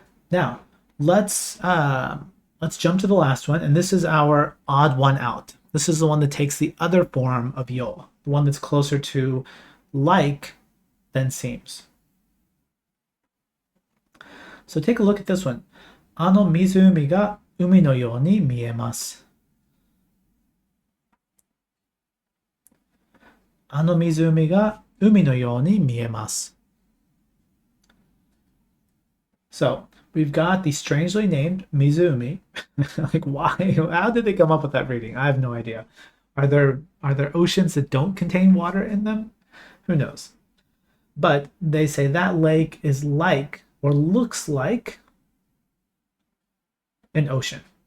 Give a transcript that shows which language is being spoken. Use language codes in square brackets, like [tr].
[en] Now, let's jump to the last one, and this is our odd one out. This is the one that takes the other form of yo, the one that's closer to like than seems. So take a look at this one. [ja] あの湖が海のように見えます。あの湖が海のように見えます。 [en] So, we've got the strangely named Mizumi. Like, why? How did they come up with that reading? I have no idea. Are there oceans that don't contain water in them? Who knows? But they say that lake is like or looks like an ocean.